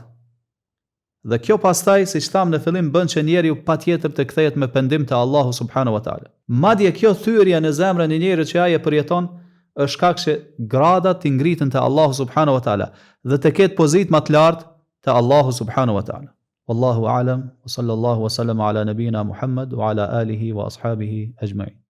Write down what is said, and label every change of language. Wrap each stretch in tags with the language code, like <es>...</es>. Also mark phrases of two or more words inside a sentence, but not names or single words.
<sq>Dhe kjo pastaj, siç tham në fillim, bën që njeriu patjetër të kthehet me pendim te Allahu</sq> <ar>سبحانه وتعالى.</ar> <sq>Madje kjo thyrje në zemrën e njeriut që ai e përjeton është shkak që gradat të ngriten te Allahu</sq> <ar>سبحانه وتعالى</ar> <sq>dhe të ketë pozitë më të lartë te Allahu</sq> <ar>سبحانه وتعالى. والله أعلم وصلى الله وسلم على نبينا محمد وعلى آله وأصحابه أجمعين.</ar>